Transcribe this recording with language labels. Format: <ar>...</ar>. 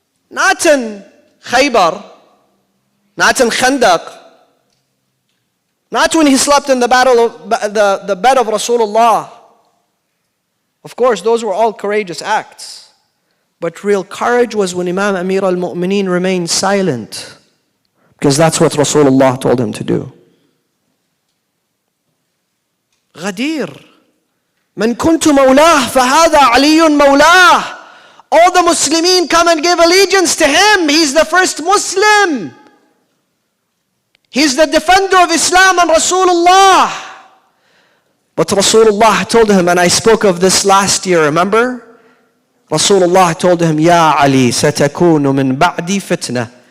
<en>Not in Khaybar, not in Khandaq, not when he slept in the bed of Rasulullah. Of course, those were all courageous acts. But real courage was when Imam Amir al-Mu'mineen remained silent, because that's what Rasulullah told him to do. Ghadir.</en> <ar>من كنت مولاه فهذا علي مولاه.</ar> <en>All the Muslimin come and give allegiance to him. He's the first Muslim. He's the defender of Islam and Rasulullah. But Rasulullah told him, and I spoke of this last year, remember? Rasulullah told him,</en> <ar>Ya Ali, satakunu min ba'di fitna.</ar>